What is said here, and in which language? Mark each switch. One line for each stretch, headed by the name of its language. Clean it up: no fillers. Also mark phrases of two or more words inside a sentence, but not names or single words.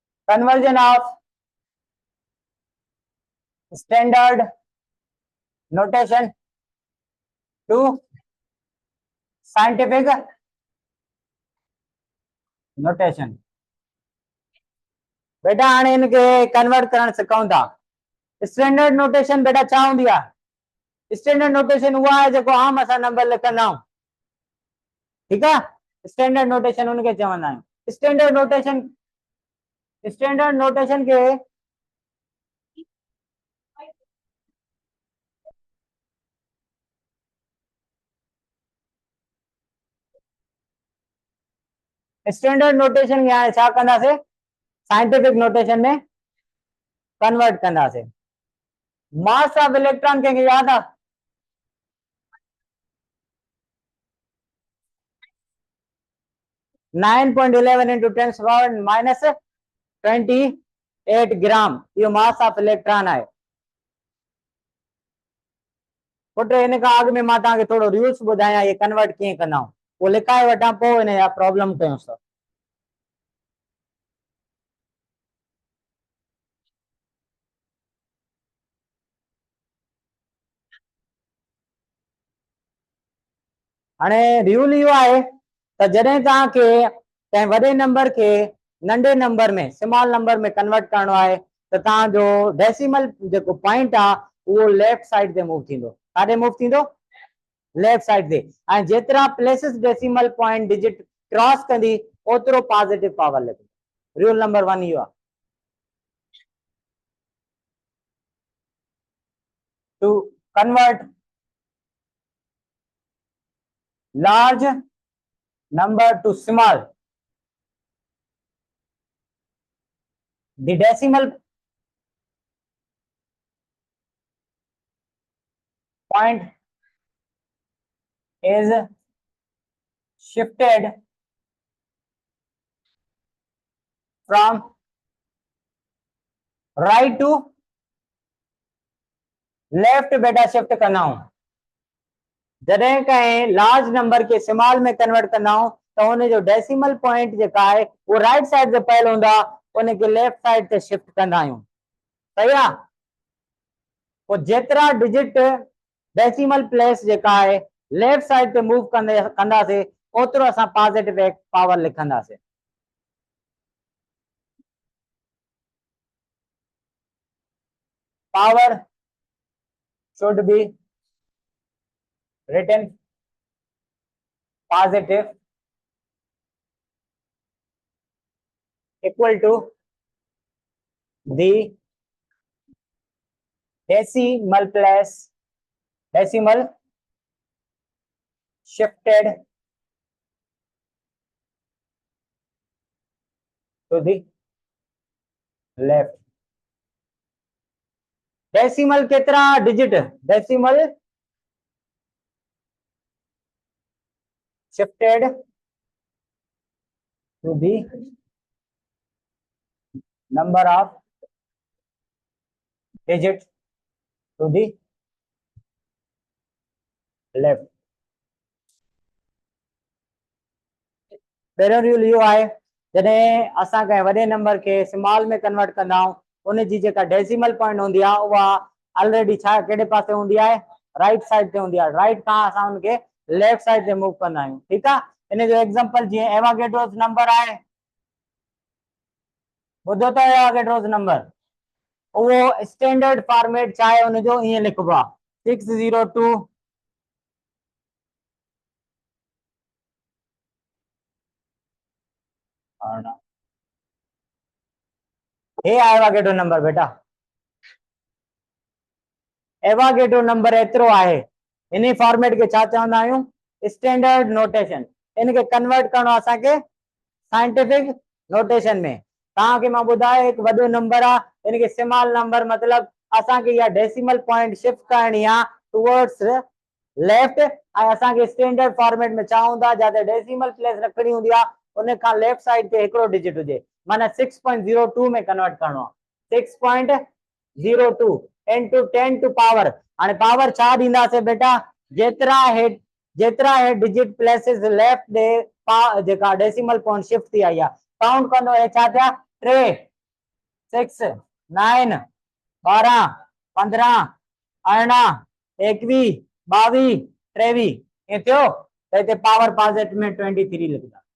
English: conversion of standard notation to scientific notation.
Sindhi: बेटा हाणे इनके कन्वर्ट करण सिखूं था।
English: standard notation
Sindhi: बेटा छा हूंदी आहे?
English: standard notation
Sindhi: उहा आहे जेको आम असां नंबर लिखंदा आहियूं,
Hindi: ठीक है।
English: standard notation
Sindhi: उनके चवंदा आहियूं।
English: standard notation
Sindhi: के
English: standard notation
Sindhi: या छा कंदासीं,
English: scientific notation
Sindhi: में कन्वर्ट कंदासीं।
English: mass of electron
Sindhi: कंहिंखे याद आहे?
English: 9.11 into 10 power minus 28 ग्राम यो mass of electron है। put in
Sindhi: खां अॻु में मां तव्हांखे थोरो रूल्स ॿुधायां, ये कन्वर्ट कीअं कंदा आहियूं, पोइ लिखाए वठां, पोइ इन जा प्रॉब्लम कयूंसि। हाणे रूल इहो आहे त जॾहिं तव्हांखे कंहिं वॾे नंबर के नंढे नंबर में,
English: small number
Sindhi: में कन्वर्ट करणो आहे त तव्हांजो डेसिमल जेको पॉइंट आहे उहो
English: left side
Sindhi: ते मूव थींदो। काॾे मूव थींदो?
English: left side
Sindhi: ते। ऐं जेतिरा
English: places decimal point digit cross
Sindhi: कंदी ओतिरो
English: positive power
Sindhi: लॻंदी।
English: rule number 1
Sindhi: इहो आहे।
English: to convert large number to small, the decimal point is shifted from right to left।
Sindhi: बेटा शिफ्ट करना हूं। जॾहिं कहीं
English: large number
Sindhi: के स्मॉल में कन्वर्ट कंदा आहियूं त हुन जो
English: decimal point
Sindhi: जेका आहे वो
English: right side
Sindhi: ते पयल हूंदा, उनखे
English: left side
Sindhi: ते शिफ्ट कंदा आहियूं। सही आहे। पोइ जेतिरा
English: digit decimal place
Sindhi: जेका आहे
English: left side
Sindhi: ते मूव कंदासीं ओतिरो असां
English: positive power
Sindhi: लिखंदासीं।
English: पावर should be written positive equal to the decimal place, decimal shifted to the left।
Hindi: डेसिमल कितना डिजिट?
English: डेसिमल shifted to the number of digits to the left।
Sindhi: पहिरियों रूल इहो आहे जॾहिं असां कंहिं वॾे नंबर के स्मॉल में कन्वर्ट कंदा आहियूं उन जी जेका
English: decimal point
Sindhi: हूंदी आहे उहा ऑलरेडी छा कहिड़े पासे हूंदी आहे?
English: right side
Sindhi: ते हूंदी आहे। राइट खां असां उनखे
English: left side
Sindhi: ते मूव कंदा आहियूं। ठीकु आहे। इन जो एग्जांपल जीअं एवोगैड्रोस नंबर आहे, ॿुधो त एवोगैड्रोस नंबर, उहो
English: standard format
Sindhi: छा आहे उनजो ईअं लिखबो आहे 602 हे एवोगैड्रो नंबर। बेटा एवोगैड्रो नंबर एतिरो आहे, इन फॉर्मेट के छा चवंदा आहियूं?
English: standard notation.
Sindhi: इनके कन्वर्ट करणो असांखे
English: scientific notation
Sindhi: में। तव्हांखे मां ॿुधायो हिकु वॾो नंबर आहे, इनके
English: small number
Sindhi: मतलब असांखे इहा
English: decimal point
Sindhi: शिफ्ट करणी आहे
English: towards left,
Sindhi: ऐं असांखे
English: standard format
Sindhi: में छा हूंदा? जिते
English: decimal place
Sindhi: रखणी हूंदी आहे उन खां
English: left side
Sindhi: ते हिकिड़ो डिजिट हुजे, माना 6.02 में कन्वर्ट करणो आहे।
English: 6.02 into 10 to पावर।
Sindhi: हाणे पावर छा ॾींदासीं बेटा? जेतिरा हे
English: digit places left
Sindhi: दे जेका
English: decimal point
Sindhi: शिफ्ट थी आई आहे काउंट कंदो। हे छा थिया? 3। 6 9 12 15 18 21 22 23 ये थियो तो इते
English: power positive
Sindhi: में 23 लिखदा